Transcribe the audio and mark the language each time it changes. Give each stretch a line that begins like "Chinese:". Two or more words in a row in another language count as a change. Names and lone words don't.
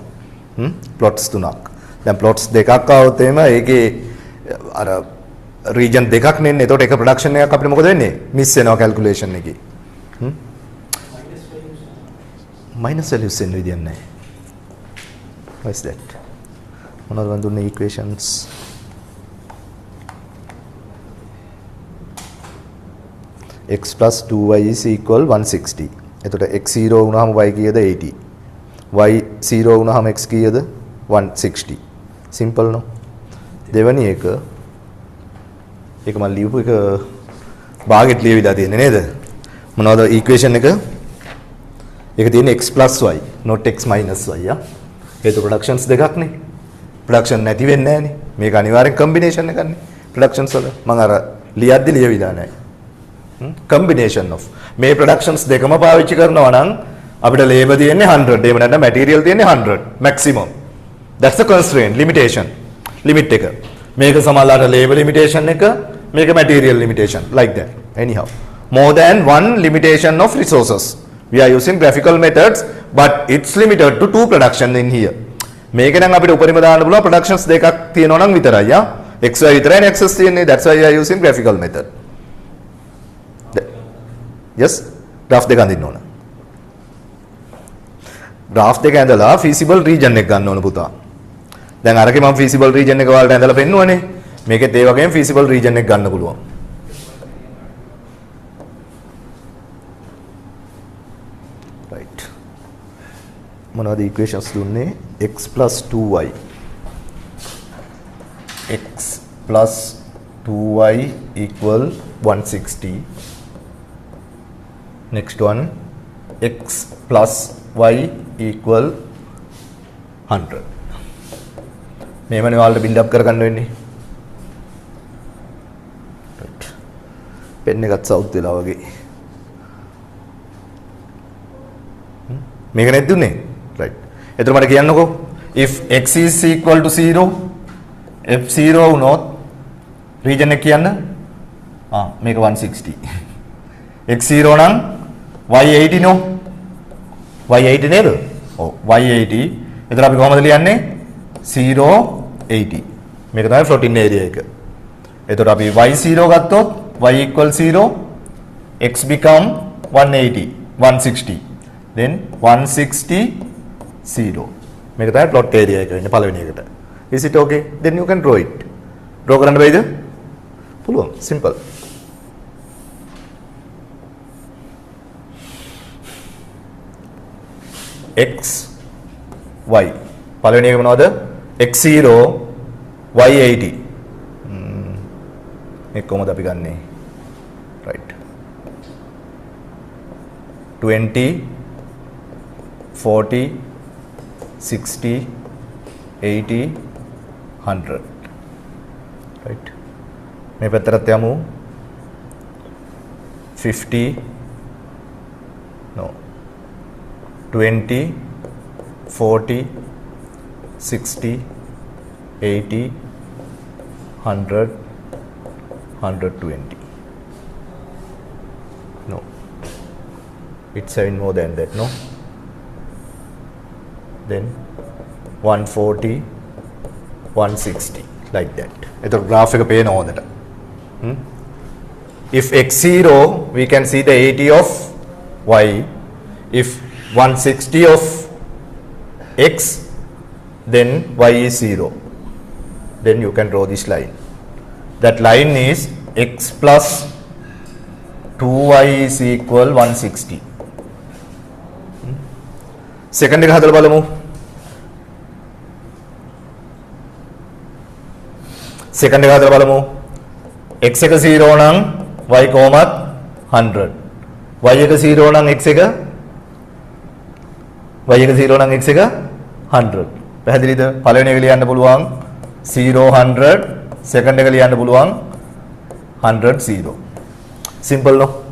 Sinhala: ප්ලොට්ස් තුනක්. දැන් ප්ලොට්ස් දෙකක් આવුත් එහෙම ඒකේ අර රීජන් දෙකක් නෙන්නේ. එතකොට එක ප්‍රොඩක්ෂන් එකක් අපිට මොකද වෙන්නේ? මිස් වෙනවා කැල්කියුලේෂන් එකේ.
English: minus values
Sinhala: එන්න විදියක් නැහැ.
English: What is that?
Sinhala: මොනවද මන් දුන්නේ equations?
English: x plus 2y is equal 160.
Sinhala: එතකොට x 0 වුණාම y කීයද 80. y 0 වුණාම x කීයද 160.
English: simple no.
Sinhala: දෙවැනි එක මම ලියපු එක භාගෙට ලියවිලා තියෙන්නේ නේද? මොනවද ඉක්වේෂන් එක? ඒක තියෙන්නේ
English: x plus y not x minus y
Sinhala: ආ. හේතු ප්‍රොඩක්ෂන්ස් දෙකක් නේ. ප්‍රොඩක්ෂන් නැති වෙන්නේ නැහනේ. මේක අනිවාර්යෙන් කම්බිනේෂන් එකක් නේ. ප්‍රොඩක්ෂන්ස් වල මම අර ලියද්දි ලියවිලා නැහැ.
English: combination of
Sinhala: මේ productions දෙකම පාවිච්චි කරනවා නම් අපිට labor තියෙන්නේ 100 එහෙම නැත්නම් material තියෙන්නේ 100 maximum.
English: That's the constraint limitation limit එක.
Sinhala: මේක සමානලාට
English: labor limitation
Sinhala: එක මේක
English: material limitation like that. Anyhow more than one limitation of resources we are using graphical methods but it's limited to two production in here.
Sinhala: මේක නම් අපිට උපරිම දාන්න පුළුවන් productions දෙකක් තියෙනවා නම් විතරයි ආ. xy විතරයි access තියෙන්නේ.
English: That's why we are using graphical method.
Sinhala: Yes, graph දෙක අඳින්න ඕන. graph දෙක ඇඳලා
English: feasible region
Sinhala: එක ගන්න ඕන පුතා. දැන් අරකේ මම
English: feasible region
Sinhala: එක වලට ඇඳලා පෙන්නුවනේ. මේකෙත් ඒ වගේම
English: feasible region
Sinhala: එක ගන්න පුළුවන්. right. මොනවද equations දුන්නේ?
English: x plus 2y. x plus 2y equal 160. Next one, x plus y equal 100.
Sinhala: මේවනේ ඔයාලට
English: build up
Sinhala: කරගන්න වෙන්නේ. right. pen එකත් සවුත් වෙලා වගේ. මේක නැද්ද උනේ? right. එතකොට මට කියන්නකෝ
English: if x is equal to 0 f 0
Sinhala: වුණොත් region එක කියන්න. මේක 160. x 0 නම් y80 නෝ y80 නේද? ඔව් y80. එතන අපි කොහමද ලියන්නේ? 0 80. මේක තමයි
English: floating area
Sinhala: එක. එතකොට අපි y0 ගත්තොත්
English: y equal 0 x become 180 160 then 160 0.
Sinhala: මේක තමයි
English: plot area
Sinhala: එක වෙන්නේ පළවෙනි එකට.
English: Is it okay? Then you can draw it.
Sinhala: draw කරන්න බැයිද? පුළුවන්. simple. x y පළවෙනි එක මොනවද? x0 y80 මේ කොහොමද අපි ගන්නෙ? right 20 40 60 80 100 right මේ පැත්තට යමු
English: 50 no 20 40 60 80 100 120 no it's 7 more than that no then 140 160 like that
Sinhala: එතකොට graph එක පේන හොඳට
English: if x0 we can see the 80 of y if 160 of x then y is 0 then you can draw this line that line is x plus 2y is equal 160 second
Sinhala: එක හදලා බලමු second එක හදලා බලමු x එක 0 නම් y කොහමත් 100 y එක 0 නම් x එක y එක 0 නම් x එක 100 පැහැදිලිද පළවෙනි එක ලියන්න පුළුවන් 0 100 second එක ලියන්න පුළුවන් 100 0
English: simple no